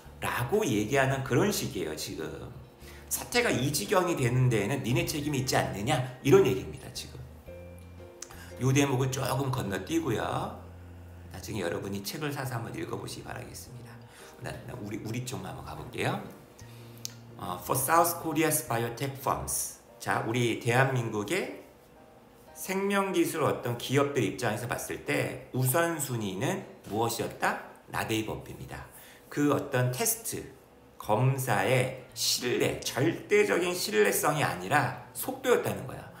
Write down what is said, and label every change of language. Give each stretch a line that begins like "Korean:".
Korean: 라고 얘기하는 그런 식이에요. 지금 사태가 이 지경이 되는 데에는 니네 책임이 있지 않느냐? 이런 얘기입니다. 지금 이 대목을 조금 건너뛰고요. 나중에 여러분이 책을 사서 한번 읽어보시기 바라겠습니다. 우리 쪽만 한번 가볼게요.
English: For South Korea's biotech firms.
Korean: 자, 우리 대한민국의 생명기술 어떤 기업들 입장에서 봤을 때 우선순위는 무엇이었다? 나데이버입니다. 그 어떤 테스트, 검사의 신뢰, 절대적인 신뢰성이 아니라 속도였다는 거야.